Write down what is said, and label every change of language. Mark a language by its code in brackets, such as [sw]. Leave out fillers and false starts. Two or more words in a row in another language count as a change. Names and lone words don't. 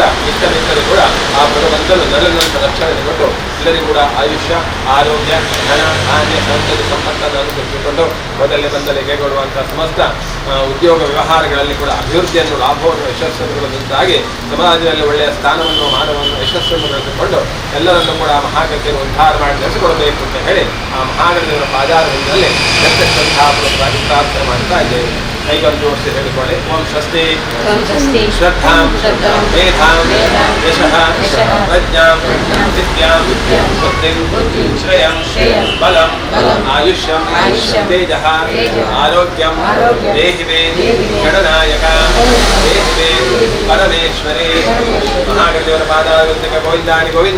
[kn] ಇಷ್ಟ ಮಿತ್ರರು ಕೂಡ ಆ ಭಗವಂತನು ನರನಂತ ರಕ್ಷಣೆ ಕೊಟ್ಟು ಎಲ್ಲರಿಗೂ ಕೂಡ ಆಯುಷ್ಯ, ಆರೋಗ್ಯ, ಧನ, ಧಾನ್ಯ, ಸಂತತಿ, ಸಂಪತ್ತನ್ನು ಅನುಸರಿಸಿಕೊಂಡು ಮೊದಲೇ ಬಂದಲೇ ಕೈಗೊಳ್ಳುವಂತಹ ಸಮಸ್ತ ಉದ್ಯೋಗ ವ್ಯವಹಾರಗಳಲ್ಲಿ ಕೂಡ ಅಭಿವೃದ್ಧಿಯನ್ನು, ಲಾಭವನ್ನು, ಯಶಸ್ಸನ್ನು ಕೊಡುವಂತಾಗಿ ಸಮಾಜದಲ್ಲಿ ಒಳ್ಳೆಯ ಸ್ಥಾನವನ್ನು, ಮಾನವನ್ನು, ಯಶಸ್ಸನ್ನು ಬೆಳೆಸಿಕೊಂಡು ಎಲ್ಲರನ್ನೂ ಕೂಡ ಮಹಾಗತಿಯನ್ನು ಉದ್ಧಾರ ಮಾಡಿ ನಡೆಸಿಕೊಡಬೇಕು ಅಂತ ಹೇಳಿ ಆ ಮಹಾಗತಿಯವರ ಪಾದಾರದಿಂದಲೇ ಪ್ರತ್ಯಕ್ಷಾಪೂರ್ವಕವಾಗಿ ಪ್ರಾರ್ಥನೆ ಮಾಡ್ತಾ ಇದ್ದೇವೆ. ಕೈಗೊಂದು ಜೋಡಿಸಿ ಹೇಳಿಕೊಳ್ಳಿ. [sa] ಓಂ ಸ್ವಸ್ತಿ ಶ್ರದ್ಧಾಂ ಮೇಧಾಂ ಯಶಃ ಪ್ರಜ್ಞಾಂ ವಿದ್ಯಾಂ ಬುದ್ಧಿಂ ಶ್ರೇಯಂ ಬಲಂ ಆಯುಷ್ಯಂ ತೇಜಃ ಆರೋಗ್ಯಂ ದೇಹಿ ಮೇ ಗಣನಾಯಕ ದೇಹಿ ಮೇ ಪರಮೇಶ್ವರೇ. [kn] ಮಹಾಗತಿಯವರ ಪಾದಾರವಿಂದಕ್ಕೆ ಗೋವಿಂದಾನಿ ಗೋವಿಂದ.